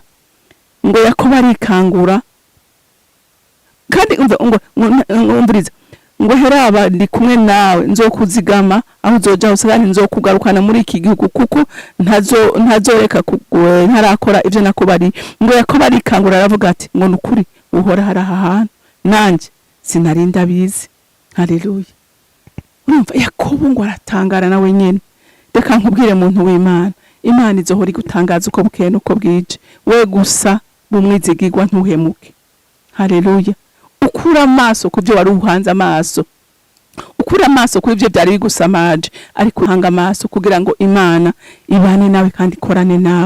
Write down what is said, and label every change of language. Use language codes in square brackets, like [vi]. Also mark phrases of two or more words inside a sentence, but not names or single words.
[rn] Ngo Yakobo arikangura kandi umviriza, ngo heraba ndi kumwe nawe, nzokuzigama aho uzoja hose, kandi nzokugarukana muri iki gihugu, kuko ntazoreka ntarakora ivyo nakubariye. Ngo Yakobo arikangura aravuga ati ngo nukuri uhora hari aha hantu nanje sinarinda bizi. Haleluya. Urumva Yakobo ngo aratangara nawe nyene. Reka nkubwire muntu w'Imana, Imana izohora igutangaza uko bukeye nuko bwije, we gusa bumwizigirwa ntuhemuke. Haleluya. Ukura amaso ku byo wari uhanze amaso, ukura amaso kuri ibyo byari bigusamaje, ariko uhanga amaso kugira ngo Imana ibane nawe kandi ikorane nawe.